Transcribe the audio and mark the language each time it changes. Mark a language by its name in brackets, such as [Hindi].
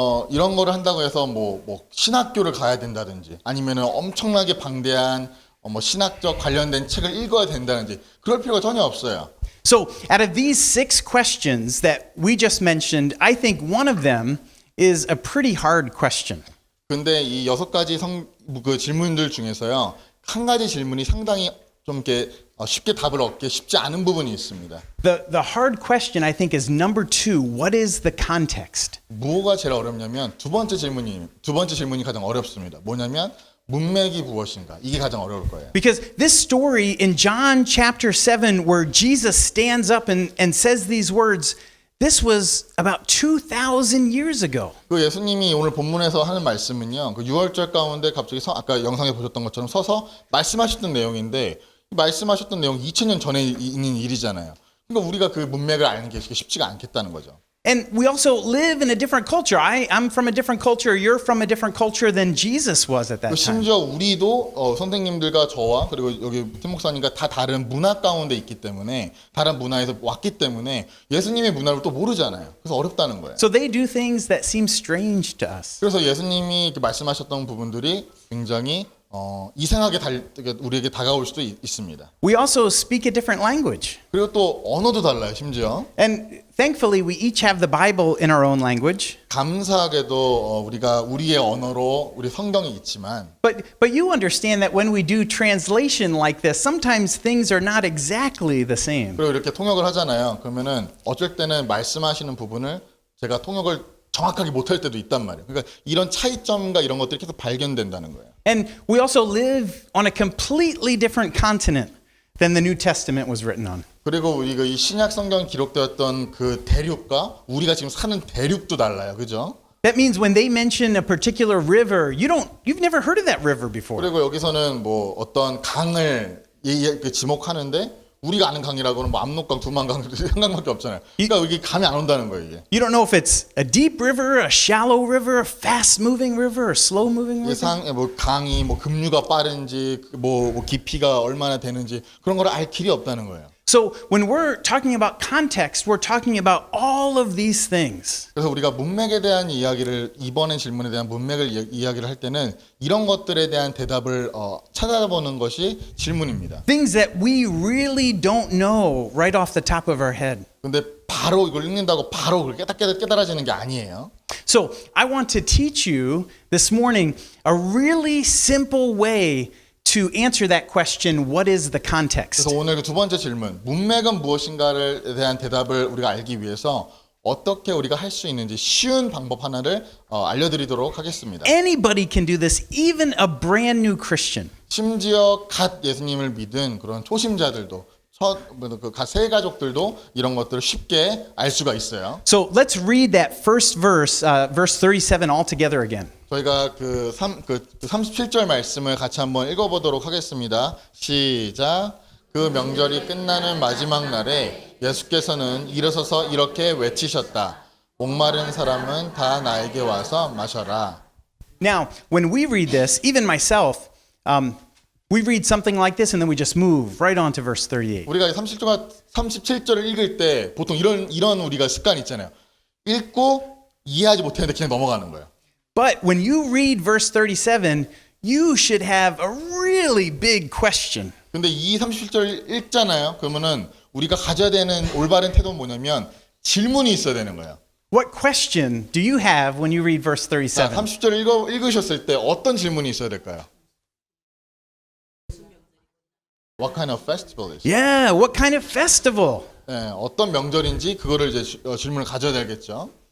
[Korean] 이런 거를 한다고 해서 신학교를 가야 된다든지 아니면은 엄청나게 방대한 신학적 관련된 책을 읽어야 된다든지 그럴 필요가 전혀 없어요. [English] So, out of these 6 questions that we just mentioned, I think one of them is a pretty hard question. [Korean] 근데 이 6가지 질문들 중에서요. 한 가지 질문이 상당히 좀 이렇게 쉽게 답을 얻기 쉽지 않은 부분이 있습니다. [English] The hard question I think is number 2, what is the context? [Korean] 뭐가 제일 어렵냐면 두 번째 질문이 가장 어렵습니다. 뭐냐면 문맥이 무엇인가? 이게 가장 어려울 거예요. [English] Because this story in John chapter 7 where Jesus stands up and says these words, this was about 2,000 years ago. [Korean] 그 예수님이 오늘 본문에서 하는 말씀은요. 그 6월절 가운데 갑자기 아까 영상에 보셨던 것처럼 서서 말씀하셨던 내용인데 말씀하셨던 내용 2000년 전에 있는 일이잖아요. 그러니까 우리가 그 문맥을 아는 게 쉽지가 않겠다는 거죠. [English] And we also live in a different culture. I'm from a different culture. You're from a different culture than Jesus was at that time. [Korean] 심지어 우리도 선생님들과 저와 그리고 여기 팀 목사님과 다 다른 문화 가운데 있기 때문에 다른 문화에서 왔기 때문에 예수님의 문화를 또 모르잖아요. 그래서 어렵다는 거예요. [English] So they do things that seem strange to us. [Korean] 그래서 예수님이 말씀하셨던 부분들이 굉장히 이상하게 우리에게 다가올 수도 있습니다. [English] We also speak a different language. [Korean] 그리고 또 언어도 달라요, 심지어. [English] And thankfully we each have the Bible in our own language. [Korean] 감사하게도 우리가 우리의 언어로 우리 성경이 있지만 [English] But you understand that when we do translation like this, sometimes things are not exactly the same. [Korean] 그리고 이렇게 통역을 하잖아요. 그러면은 어쩔 때는 말씀하시는 부분을 제가 통역을 정확하게 못할 때도 있단 말이에요. 그러니까 이런 차이점과 이런 것들이 계속 발견된다는 거예요. [English] And we also live on a completely different continent than the New Testament was written on. [Korean] 그리고 우리가 이 신약 성경 기록되었던 그 대륙과 우리가 지금 사는 대륙도 달라요. 그죠? [English] That means when they mention a particular river, you've never heard of that river before. [Korean] 그리고 여기서는 어떤 강을 지목하는데 우리가 아는 강이라고는 압록강, 두만강, 한강밖에 없잖아요. 그러니까 여기 감이 안 온다는 거예요, 이게. [English] You don't know if it's a deep river, a shallow river, a fast-moving river, a slow-moving river. [Korean] 강이 급류가 빠른지 깊이가 얼마나 되는지 그런 걸 알 길이 없다는 거예요. [English] So when we're talking about context, we're talking about all of these things. [Korean] 그래서 우리가 문맥에 대한 이야기를 이번에 질문에 대한 문맥을 이야기를 할 때는 이런 것들에 대한 대답을 찾아보는 것이 질문입니다. [English] Things that we really don't know right off the top of our head. [Korean] 근데 바로 이걸 읽는다고 바로 그걸 깨달아지는 게 아니에요. [English] So I want to teach you this morning a really simple way to answer that question, what is the context? [Korean] 그래서 오늘 그 두 번째 질문, 문맥은 무엇인가에 대한 대답을 우리가 알기 위해서 어떻게 우리가 할 수 있는지 쉬운 방법 하나를 알려드리도록 하겠습니다. [English] Anybody can do this, even a brand new Christian. [Korean] 심지어 갓 예수님을 믿은 그런 초심자들도 갓 새 가족들도 이런 것들을 쉽게 알 수가 있어요. [English] So let's read that first verse, verse 37 all together again. [Korean] 저희가 그 37절 말씀을 같이 한번 읽어보도록 하겠습니다. 시작. 그 명절이 끝나는 마지막 날에 예수께서는 일어서서 이렇게 외치셨다. 목마른 사람은 다 나에게 와서 마셔라. [English] Now, when we read this, even myself, We read something like this and then we just move right on to verse 38. [Korean] 우리가 37절을 읽을 때 보통 이런 우리가 습관이 있잖아요. 읽고 이해하지 못했는데 그냥 넘어가는 거예요. [English] But when you read verse 37, you should have a really big question. [Korean] 근데 이 37절을 읽잖아요. 그러면은 우리가 가져야 되는 올바른 태도는 뭐냐면 질문이 있어야 되는 거예요. [English] What question do you have when you read verse [Korean] 자, [English] 37? [Korean] 30절을 읽으셨을 때 어떤 질문이 있어야 될까요? [English] What kind of festival is? Yeah, what kind of festival? [Korean] 네, 어떤 명절인지 그거를 이제 질문을 가져야 되겠죠.